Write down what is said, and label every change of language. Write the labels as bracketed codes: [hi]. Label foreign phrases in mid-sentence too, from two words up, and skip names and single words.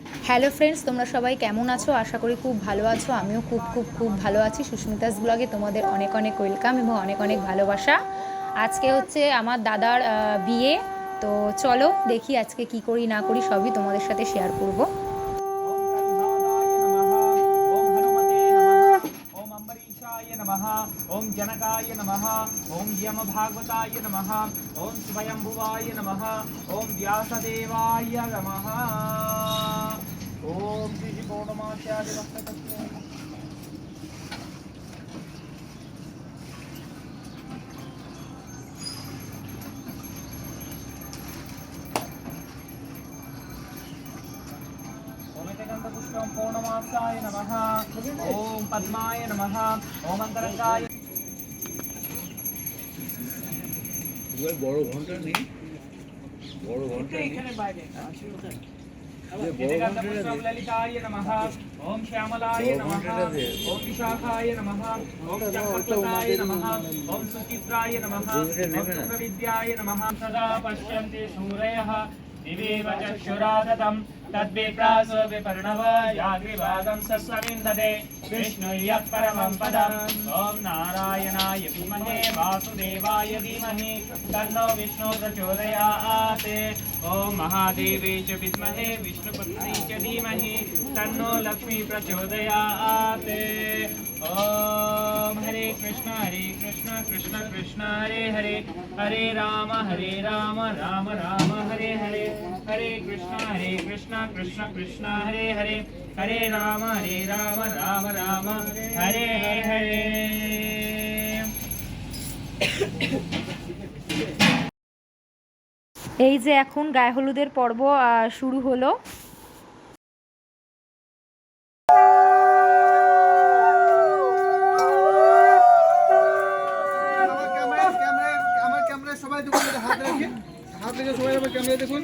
[en] Hello friends, [bn] তোমরা সবাই কেমন আছো? আশা করি খুব ভালো আছো। আমিও খুব ভালো আছি। সুস্মিতাস ব্লগে তোমাদের অনেক অনেক ওয়েলকাম এবং অনেক অনেক ভালোবাসা। আজকে হচ্ছে আমার দাদার বিয়ে। তো চলো দেখি আজকে কি করি না করি সবই তোমাদের সাথে শেয়ার করব। [sa] ओम जनकाय नमः। ओम यम भागवताय नमः। ओम स्वयंभुवाय नमः। ओम व्यासदेवाय नमः। ओम श्री पौर्णमाचार्य भक्ततत्व पुष्पम पौर्णमासाय नमः। ओम पद्माय नमः। ओम अंतरंगाय [bn] বড় ঘন্টা নেই, বড় ঘন্টা এখানে বাইরে [sa] ललिताय नमः। ओम श्यामलाय नमः। ओम विशाखाय नमः। ओम चक्रवर्ताय नमः। ओम सुचित्राय नमः। ओम शुक्रविद्याय नमः। सदा पश्यन्ति सूरयः दिवेव चक्षुरादतं तद्विप्रासो विपर्णव याग्रिभागं सस्वविन्दते विष्णुर्यः परमं पदम्। ॐ नारायणाय विद्महे वासुदेवाय धीमहि तन्नो विष्णु प्रचोदयात्। ॐ महादेवे च विद्महे विष्णुपत्नी च धीमहि तन्नो लक्ष्मी प्रचोदयात्। ॐ हरे कृष्ण कृष्ण कृष्ण हरे हरे, हरे राम राम राम हरे हरे, हरे कृष्ण कृष्ण कृष्ण हरे हरे, हरे राम राम राम हरे हरे। [bn] এই যে এখন গায়ে হলুদের পর্ব শুরু হলো। হাত রেখে সবাই আবার ক্যামেরা দেখুন।